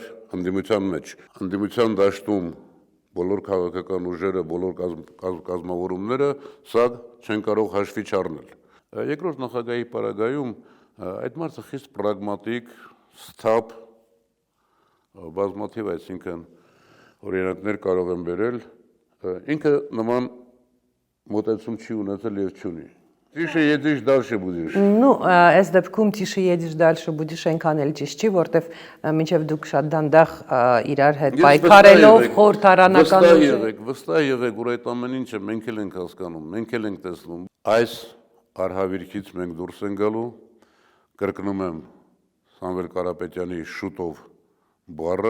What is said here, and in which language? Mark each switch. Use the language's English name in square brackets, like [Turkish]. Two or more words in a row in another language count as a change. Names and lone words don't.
[Armenian] անդիմության մեջ։ Անդիմության դաշտում բոլոր քաղաքական ուժերը, բոլոր կազմավորումները սա չեն կարող հաշվի չառնել։ Երկրորդ նախագահի պարագայում այդ մարդը խիստ պրագմատիկ, սթափ, բազմաթիվ, այսինքն օրինակներ կարող են բերել, ինքը նման մոտեցում չի ունեցել եւ չունի։ [Russian] Тише едешь, дальше будешь։ Ну, [Armenian] այս դեպքում [Russian] тише едешь, дальше будешь [Armenian] այնքան էլ ճիշտ չի, որտեվ մինչև դուք շատ դանդաղ իրար հետ պայքարելով խորհրդարանական Վստահ եղեք, որ այդ ամեն ինչը մենք էլ ենք հասկանում, մենք էլ ենք տեսնում։ Այս արհավիրքից մենք դուրս ենք գալու, կրկնում եմ Սամվել Կարապետյանի շուտով բառը։